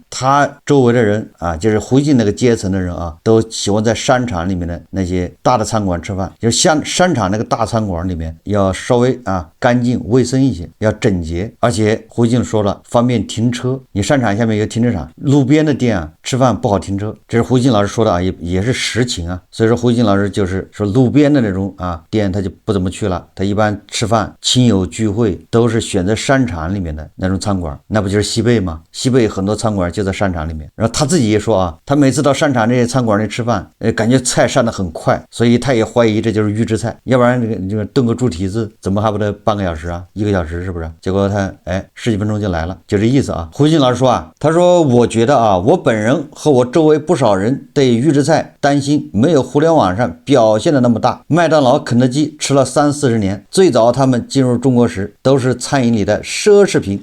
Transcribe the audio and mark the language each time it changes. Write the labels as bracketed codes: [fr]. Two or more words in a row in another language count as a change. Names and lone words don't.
[zh] 他周圍的人啊，就是胡锡進那個階層的人啊，都喜歡在商場裡面的那些大的餐館吃飯，就是像商場那個大餐館裡面要稍微啊乾淨衛生一些，要整潔。而且胡锡進說了，方便停車，你商场下面有個停車場，路邊的店啊吃飯不好停車，這是胡锡進老師說的啊，也是實情啊。所以說胡锡進老師就是說路邊的那種啊店他就不怎麼去了，他一般吃飯親友聚會都是選擇商場裡面的那種餐館，那不就是西貝嗎？西貝很多餐馆就在商场裡面。然后他自己也說啊，他每次到商场这些餐馆裡吃飯，感覺菜上得很快，所以他也懷疑這就是預制菜，要不然這個燉個豬蹄子怎麼還不得半個小時啊，1個小時是不是？結果他10幾分鐘就來了，就這意思啊。胡錫進老師說啊，他說我覺得啊，我本人和我周圍不少人對預制菜擔心沒有互聯網上表現的那麼大。麥當勞、肯德基吃了30-40年，最早他們進入中國時都是餐飲裡的奢侈品。